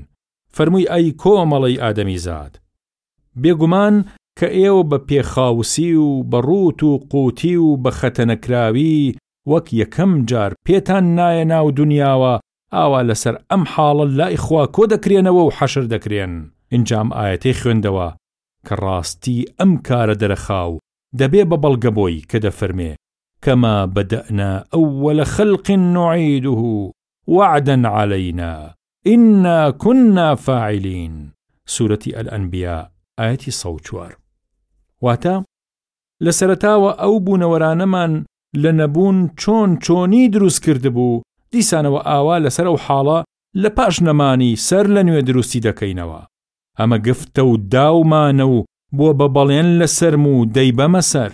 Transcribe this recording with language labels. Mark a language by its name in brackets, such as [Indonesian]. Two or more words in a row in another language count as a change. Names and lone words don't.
[Central Kurdish] فەرمووی: ئەی کۆمەڵەی ئادەمی زاد، بێگومان کە ئێوە بە پێخاوسی و بە ڕوت و قوتی و بە خەتەنەکراوی وەک یەکەم جار پێتان نایە ناو دنیاوە ئاوا لەسەر ئەم حاڵە لای خوا کۆ دەکرێنەوە و حەشر دەکرێن. ئینجام ئایەتەی خوێندەوە کە ڕاستی ئەم کارە دەرەخاو دەبێ بە بەڵگەبۆی کە دەفەرمێ: [Arabic] كما بدأنا أول خلق نعيده وعدا علينا إنا كنا فاعلين. سورة الأنبياء آية 104. [Central Kurdish] واتا لە سەرەتاوە ئەو بوونەوەرانەمان لە نەبوون چۆنی دروست کردبوو، دیسانەوە ئاوا لەسەر ئەو حاڵە لە پاش نەمانی سەر لە نوێ دروستی دەکەینەوە. ئەمە گفتە و داومانە و بۆ بە بەڵێن لە سەرم و دەی بەمە سەر.